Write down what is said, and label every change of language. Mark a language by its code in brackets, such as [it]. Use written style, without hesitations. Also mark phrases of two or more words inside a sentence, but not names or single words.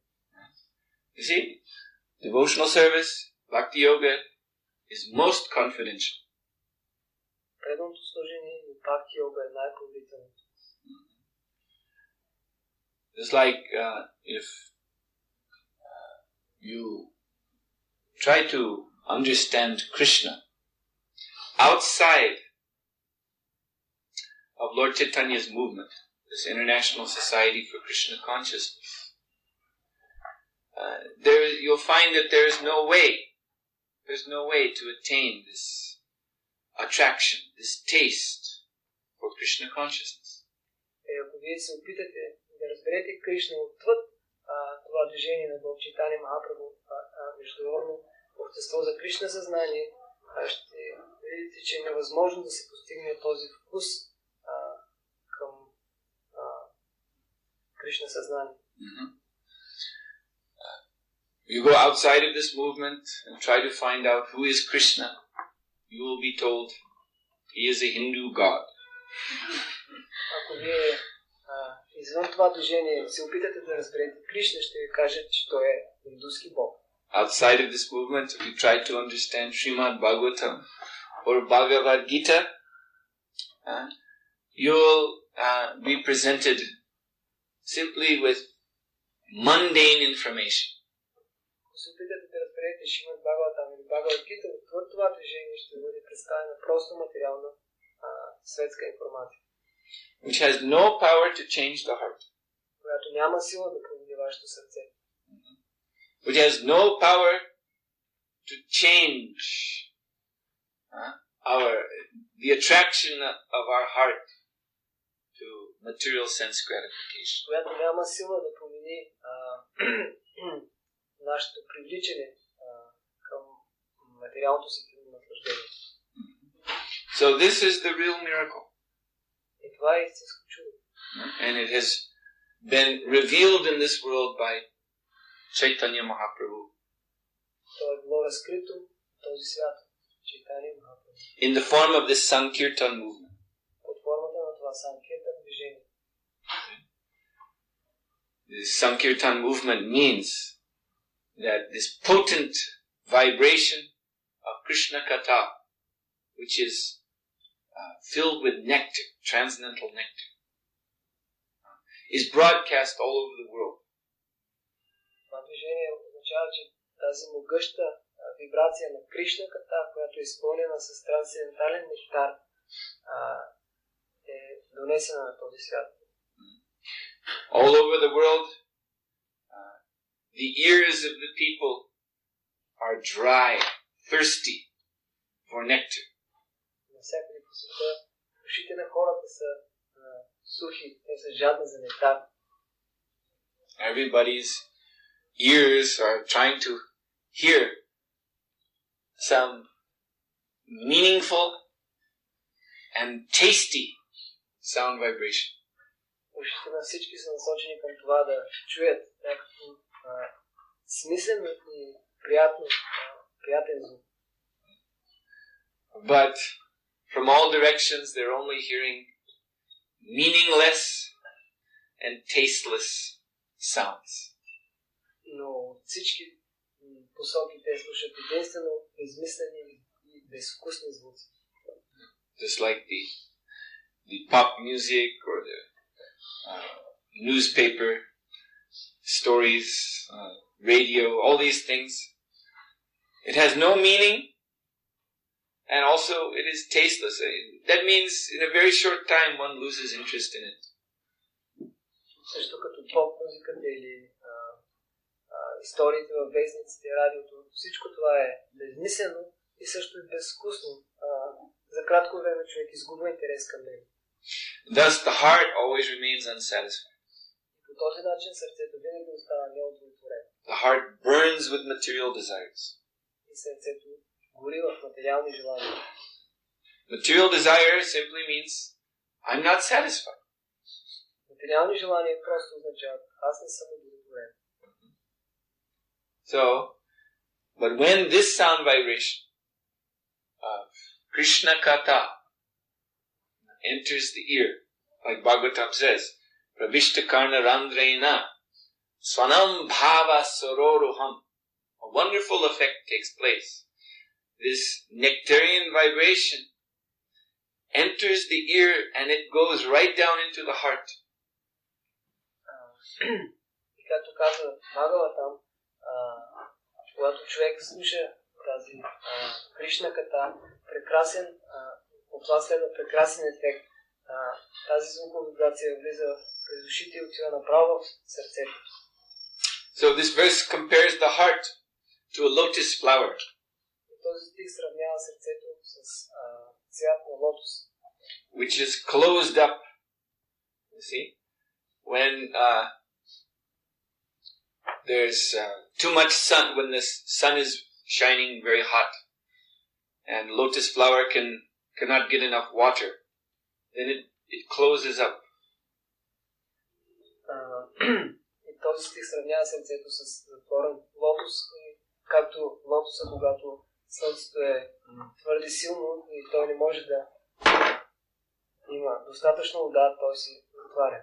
[en] You see, devotional service, [sa] भक्ति योग, [en] is most confidential. [bg] Преданото служение и [sa] भक्ति योग [bg] е най-поверителното. [en] It's like if you try to understand Krishna outside of Lord Chaitanya's movement, this International Society for Krishna Consciousness, you'll find that there's no way to attain this attraction, this taste for Krishna consciousness. [bg] Ако вие се опитате да разберете Кришна отвъд това движение на Лорд Чайтания Махапрабху, международно общество за Кришна съзнание, ще видите, че е невъзможно да се постигне този вкус към Кришна съзнание. [en] You go outside of this movement and try to find out who is Krishna, you will be told he is a Hindu god. [bg] Ако вие извън това движение се опитате да разберете Кришна, ще ви кажат, че той е индуски бог. [en] Outside of this movement, if you try to understand Srimad Bhagavatam or Bhagavad Gita, you'll be presented simply with mundane information. [bg] Ако се опитате да разберете Шримад Бхагаватам или Бхагавад Гита, отвъд това движение ще бъде представена просто материална светска информация, [en] which has no power to change the heart, [bg] която няма сила да промени вашето сърце, [en] which has no power to change the attraction of our heart to material sense gratification. [bg] която няма сила да промени нашето привличане към материалното си наслаждение. [en] So this is the real miracle. [bg] това е истинско чудо. [en] And it has been revealed in this world by Chaitanya Mahaprabhu. [bg] То е било разкрито в този свят. Chaitanya Mahaprabhu. [en] In the form of this Sankirtan movement. [bg] Под формата на това Санкиртан движение. [en] This Sankirtan movement means that this potent vibration of Krishna Katha, which is filled with nectar, transcendental nectar, is broadcast all over the world. [bg] Това движение означава, че тази могъща вибрация на Кришна Ката, която е изпълнена с трансцендентален нектар, е донесена на този свят. [en] All over the world, the ears of the people are dry, thirsty for nectar. [bg] Навсякъде по света, ушите на хората са сухи, те са жадни за нектар. [en] Everybody's ears are trying to hear some meaningful and tasty sound vibration. [bg] Ушите на всички са насочени към това да чуят някакво смислен и приятен звук. [en] But from all directions they're only hearing meaningless and tasteless sounds. [bg] Но от всички посоки те слушат единствено безмислени и безвкусни звуци. [en] Just like the pop music or the newspaper stories, radio, all these things. It has no meaning and also it is tasteless. That means in a very short time one loses interest in it. [bg] Също като поп музиката или историите във вестниците, радиото, всичко това е безмислено и също е безвкусно. За кратко време човек изгубва интерес към него. [en] Thus the heart always remains unsatisfied. [bg] По този начин сърцето винаги остава неудовлетворено. [en] The heart burns with material desires. [bg] И сърцето гори в материални желания. [en] Material desire simply means I'm not satisfied. [bg] Материални желания просто означават аз не съм удовлетворен. [en] So, but when this sound vibration of Krishna Katha enters the ear, like Bhagavatam says, [sa] प्रविष्ट कर्ण रन्ध्रेण स्वानां भाव सरोरुहम्, [en] a wonderful effect takes place. This nectarian vibration enters the ear and it goes right down into the heart. [bg] И както казва Бхагаватам, когато човек слуша тази Кришна Ката, прекрасен, отласлен прекрасен ефект, тази звукова вибрация влиза през ушите и отива направо в сърцето. [en] So this verse compares the heart to a lotus flower. [bg] Този стих сравнява сърцето с цвят на лотос, [en] which is closed up. You see, when there's too much sun, when the sun is shining very hot, and lotus flower cannot get enough water, then it closes up. [bg] И този стих сравнява сърцето с затворен лотос, както лотоса, когато слънцето е твърде силно и той не може да има достатъчно вода, той се затваря.